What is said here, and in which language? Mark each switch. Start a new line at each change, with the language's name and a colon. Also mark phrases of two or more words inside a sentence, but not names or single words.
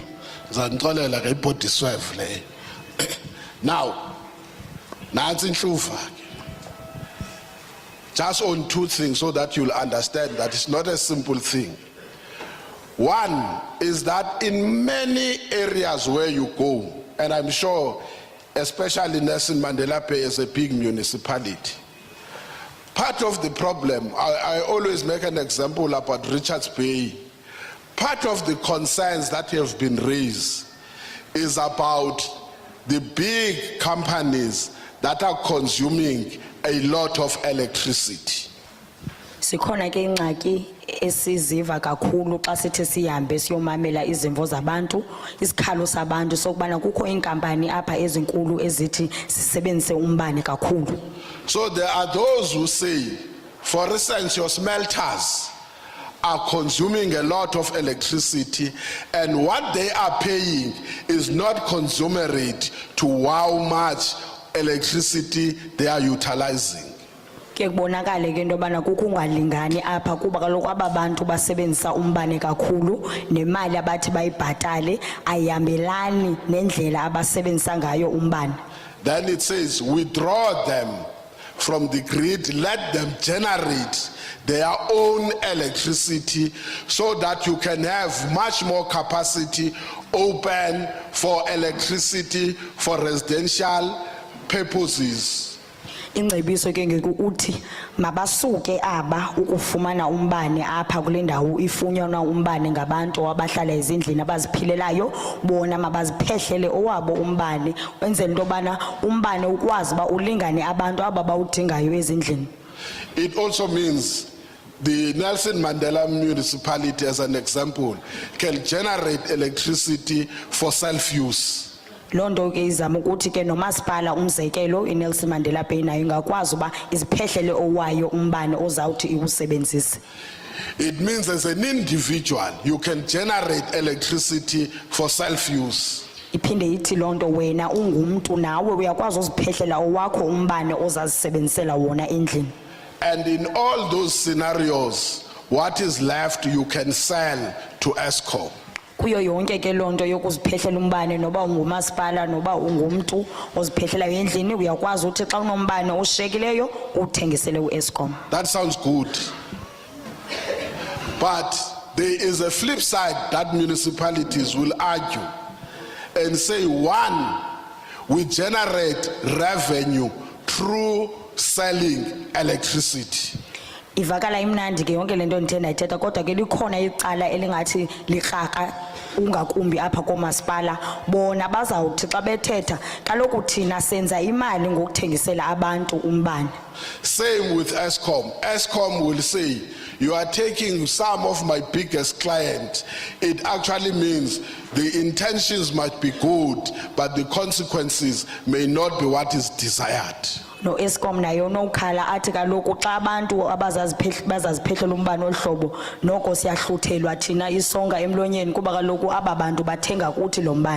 Xhosa: Zanixolela ke ibhodi swerve le. Now, nansi inhlufa.
English: Just on two things so that you'll understand that it's not a simple thing. One is that in many areas where you go, and I'm sure especially Nelson Mandela Bay is a big municipality, part of the problem, I always make an example about Richards Bay. Part of the concerns that have been raised is about the big companies that are consuming a lot of electricity.
Xhosa: Sikhona ke ingxaki esiziva kakhulu xa sithe sihambe siyomamela izimvo zabantu, isikhalo sabantu sokubana kukho inkampani apha ezinkulu ezithi sisebenzise umbane kakhulu.
English: So there are those who say, for instance, your smelters are consuming a lot of electricity, and what they are paying is not commensurate to how much electricity they are utilizing.
Xhosa: Ke kubonakala ke into yobana kukungalingani apha kuba kaloku aba bantu basebenzisa umbane kakhulu nemali abathi bayibhatale ayihambelani nendlela abasebenzisa ngayo umbane.
English: Then it says withdraw them from the grid, let them generate their own electricity so that you can have much more capacity open for electricity for residential purposes.
Xhosa: Ingcebiso ke ngekuthi mabasuke aba ukufumana umbane apha kule ndawo ifunyanwa umbane ngabantu abahlala ezindlini abaziphilelayo, bona mabaziphehlele owabo umbane wenzela into yobana umbane ukwazi ba ulingane abantu aba bawudingayo ezindlini.
English: It also means the Nelson Mandela municipality, as an example, can generate electricity for self-use.
Xhosa: Londo ke izama ukuthi ke nomasipala umzekelo iNelson Mandela Bay nayo ingakwazi uba iziphehlele owayo umbane ozawuthi iwusebenzise.
English: It means as an individual you can generate electricity for self-use.
Xhosa: Iphinde ithi lonto wena ungumntu nawe uyakwazi uziphehlela owakho umbane ozazisebenzisela wona endlini.
English: And in all those scenarios, what is left you can sell to Eskom.
Xhosa: Kuyo yonke ke lonto yokuziphehlela umbane noba ungumasipala noba ungumntu oziphehlela endlini uyakwazi ukuthi xa unombane oshekileyo uthengisele uEskom.
English: That sounds good. But there is a flip side that municipalities will argue and say, one, we generate revenue through selling electricity.
Xhosa: Ivakala imnandi ke yonke lento ndithe ndayithetha kodwa ke likhona icala elingathi likraka ungakumbi apha komasipala bona bazawuthi xa bethetha kaloku thina senza imali ngokuthengisela abantu umbane.
English: Same with Eskom. Eskom will say, you are taking some of my biggest clients. It actually means the intentions might be good, but the consequences may not be what is desired.
Xhosa: no Eskom nayo nokhala athi kaloku xa abantu bazaziphehlela umbane ohlobo noko siyahluthelwa thina isonga emlonyeni kuba kaloku aba bantu bathenga kuthi lo mbane.